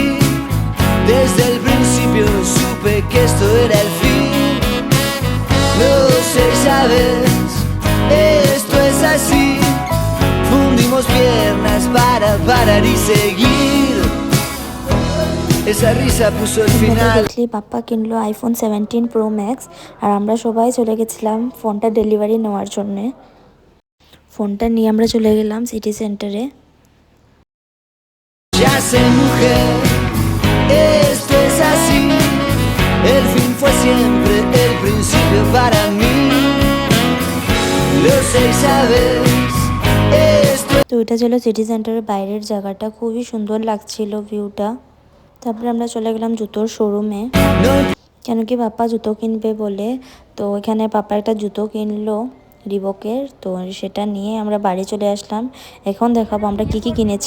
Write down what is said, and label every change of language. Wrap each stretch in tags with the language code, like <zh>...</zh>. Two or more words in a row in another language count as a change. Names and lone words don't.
<es>Desde el principio supe que esto era el fin. No sé, sabes, esto es así. Fundimos piernas para parar y seguir. Esa risa puso el final.</es> <bn>দেখলি পাপ্পা কিনলো আইফোন 17 প্রো ম্যাক্স, আর আমরা সবাই চলে গেছিলাম ফোনটা ডেলিভারি নেওয়ার জন্যে। ফোনটা নিয়ে আমরা চলে গেলাম সিটি সেন্টারে।</bn> <es>Ya sé, mujer, esto es así. El fin fue siempre el principio para mí. Lo sé, sabes, esto.</es> <bn>তো এটা ছিল সিটি সেন্টারের বাইরের জায়গাটা, খুবই সুন্দর লাগছিল ভিউটা। তারপরে আমরা চলে গেলাম জুতোর শোরুমে, No. কেন কি পাপা জুতো কিনবে বলে। তো এখানে পাপা একটা জুতো কিনলো রিবকের, তো সেটা নিয়ে আমরা বাড়ি চলে আসলাম। এখন দেখাবো আমরা কি কি কিনেছি।</bn>